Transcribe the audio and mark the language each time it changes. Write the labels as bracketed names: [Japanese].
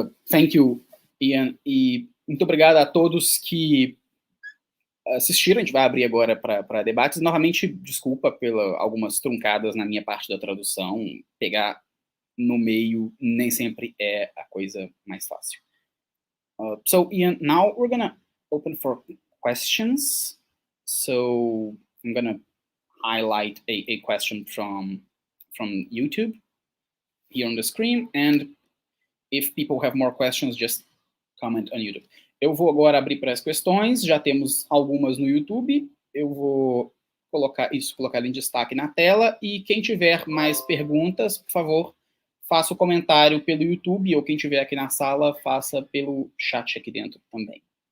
[English] Thank you, Ian. [Portuguese] E muito obrigado a todos que assistiram. A gente vai abrir agora para debates. Novamente, desculpa pelas algumas truncadas na minha parte da tradução. Pegar no meio nem sempre é a coisa mais fácil. [English] So, Ian, now we're going to open for questions. So, I'm going to highlight a question from YouTube here on the screen. And if people have more questions, just comment on YouTube. [Portuguese] Eu vou agora abrir para as questões, já temos algumas no YouTube, eu vou colocar em destaque na tela, e quem tiver mais perguntas, por favor, faça o comentário pelo YouTube, ou quem tiver aqui na sala, faça pelo chat aqui dentro também.